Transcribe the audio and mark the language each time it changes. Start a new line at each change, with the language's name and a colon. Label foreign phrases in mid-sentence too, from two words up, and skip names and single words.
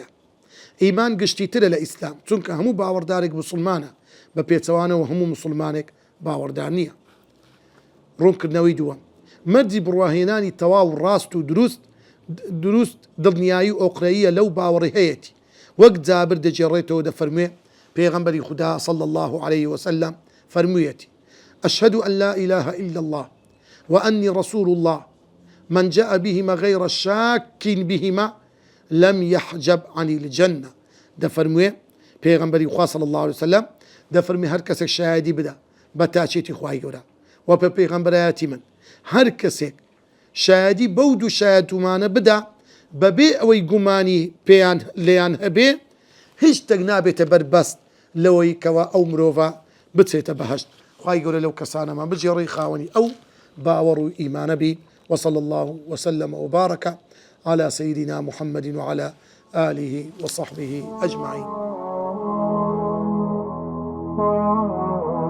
Central Kurdish: ئیمان گشتیترە لە ئیسلام چونکە هەموو باوەڕدارێک مسلمانە بە پێچەوانەوە هەموو مسلمانێک باوەڕدار نییە. ڕوونکردنەوەی دووەم مەرجی بڕواهێنانی تەواو ڕاست و دروست دڵنیایی و ئۆقرەیە لەو باوەڕی هەیەی وەک جابر دەجێڕێتەوە دەفەرموێ پێغەمبەری خوددا
Arabic: صلى الله عليه وسلم
Central Kurdish: فەرموویەتی
Arabic: أشهد أن لا إله إلا الله وأني رسول الله من جاء بهما غير شاك بهما لم يحجب عن الجنة.
Central Kurdish: دەفەرموێ پێغەمبەری خوا
Arabic: صلى الله عليه وسلم
Central Kurdish: دەفەرمێ هەر کەسێک شایەدی بدە بە تاچێتی خوای گەورە و پێ پێغەمبەرایەتی من هەر کەسێک شایەدی بەو دوو شایەتومانە بدە بەبێ ئەوەی گومانی پێیان لێیان هەبێ هیچ شتێک نابێتە بەربەست لەوەی کەوە ئەو مرۆڤە بچێتە بەهەشت. خوای گەورە لەو کەسانەمان بجێڕی خاوەنی ئەو باوەڕ و ئیمانە بی.
Arabic: وصلى الله وسلم وبارك على سيدنا محمد وعلى آله وصحبه أجمعين.